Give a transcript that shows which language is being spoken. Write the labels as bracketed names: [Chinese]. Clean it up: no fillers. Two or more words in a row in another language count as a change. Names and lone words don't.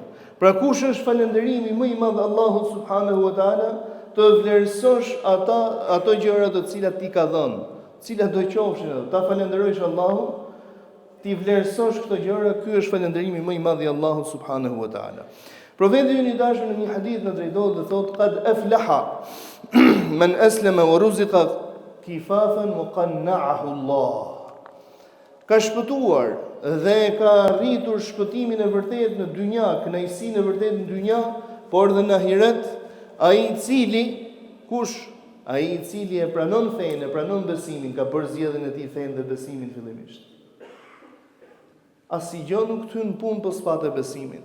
[Albanian] Pra kush është falënderimi më i madh Allahut [Arabic] subhanahu wa taala, [Albanian] të vlerësosh ato gjëra të cilat ti ka dhënë, cilat do qofshin, ta falënderojsh Allahun, ti vlerësosh këto gjëra, ky është falënderimi më i madh i Allahut [Arabic] subhanahu wa taala. [Albanian] Profeti i dashur në një hadith në drejtohet dhe thotë [Arabic] qad aflaha man aslama wa ruziqa kifafan wa qanna'ahu Allah. [Albanian] Ka shpëtuar dhe ka arritur shpëtimin e vërtet në dynja, kënaqësinë e vërtet në dynja, por dhe në ahiret, ai i cili e pranon fenë, e pranon besimin, ka bërë zgjedhjen e tij fenë dhe besimin fillimisht. Asgjë nuk hyn punë pas patë besimin.